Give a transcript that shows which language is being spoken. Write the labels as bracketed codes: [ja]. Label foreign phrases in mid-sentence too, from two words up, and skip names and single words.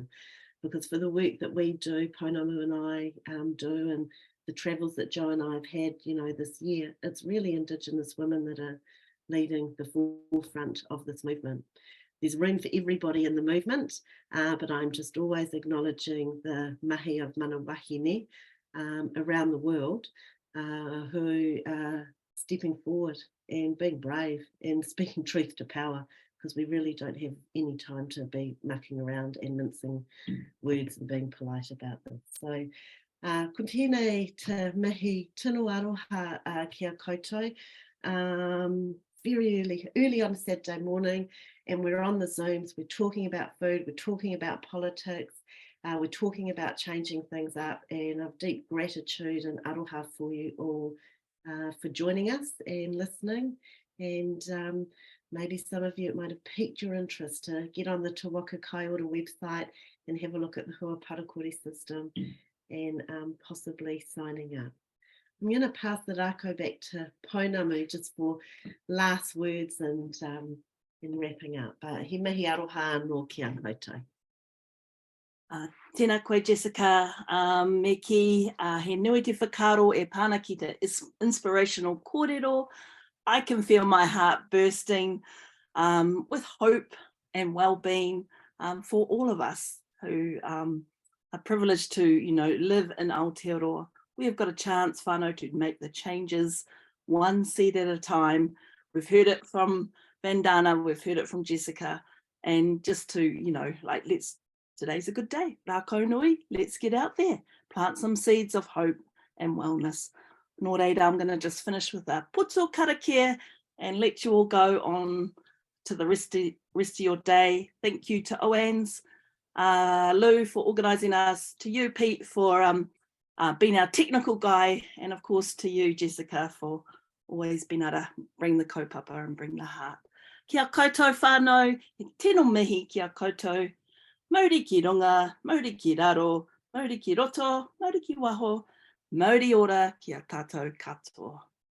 [en] Because for the work that we do, Pounamu and I do, and the travels that Joe and I have had, this year, it's really Indigenous women that are leading the forefront of this movement. there's room for everybody in the movement, but I'm just always acknowledging the mahi of [mi] mana wahine [en] around the world who are stepping forward and being brave and speaking truth to power, because we really don't have any time to be mucking around and mincing words and being polite about this. [mi] So ko tēnei te mihi tino aroha kia koutou. [en] Very early on a Saturday morning, and we're on the Zooms, we're talking about food, we're talking about politics, we're talking about changing things up, and of deep gratitude and aroha for you all for joining us and listening. And maybe some of you, it might have piqued your interest to get on the Te Waka Kai Ora website and have a look at the Hua Parakore system and possibly signing up. I'm going to pass the rako back to Pounamu just for last words and wrapping up. [mi] He mihi aroha anō kia koutou. Tēnā koe, Jessica. Me ki he nui te whakaro e pāna ki te inspirational kōrero. [en] I can feel my heart bursting with hope and well-being for all of us who are privileged to, live in Aotearoa. We have got a chance, whānau, to make the changes one seed at a time. We've heard it from Vandana, we've heard it from Jessica, and just to, today's a good day. [mi] Rākau nui, [en] let's get out there, plant some seeds of hope and wellness. [mi] Nō reira, [en] I'm going to just finish with a [mi] puto karakia [en] and let you all go on to the rest of your day. Thank you to Oans, Lou for organising us, to you, Pete, for being our technical guy, and of course to you, Jessica, for always being able to bring the kaupapa and bring the heart. [mi] Kia koutou whānau, tēnō mihi kia koutou, mauri ki runga, mauri ki raro, mauri ki roto, mauri ki waho, mauri ora kia tātou katoa.